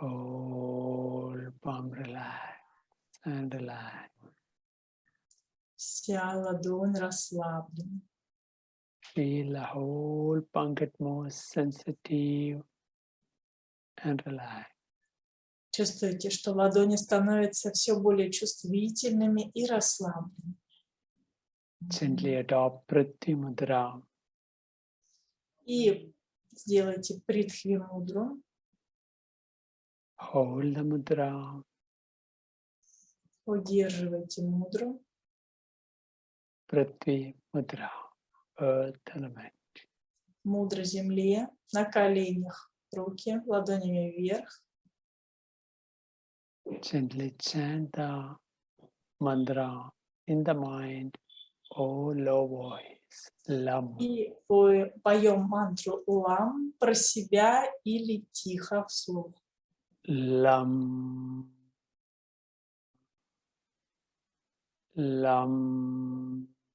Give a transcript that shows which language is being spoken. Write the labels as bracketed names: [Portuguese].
[English] Whole palm relax and relax. [Russian] Вся ладонь расслаблена. [English] Feel the whole palm get more sensitive and relax. [Russian] Чувствуете, что ладони становятся все более чувствительными и расслабленными. [English] Gently adopt Tаттva Mudra. [Russian] И сделайте Притхви Мудру. [English] Hold the mudra. [Russian] Удерживайте мудру. [English] Tаттva Mudra. Earth element. [Russian] Мудра земле. На коленях. Руки ладонями вверх. [English] Gently chant the mantra in the mind or low voice. Lam. [Russian] И поем мантру лам про себя или тихо вслух. Lam. Lam.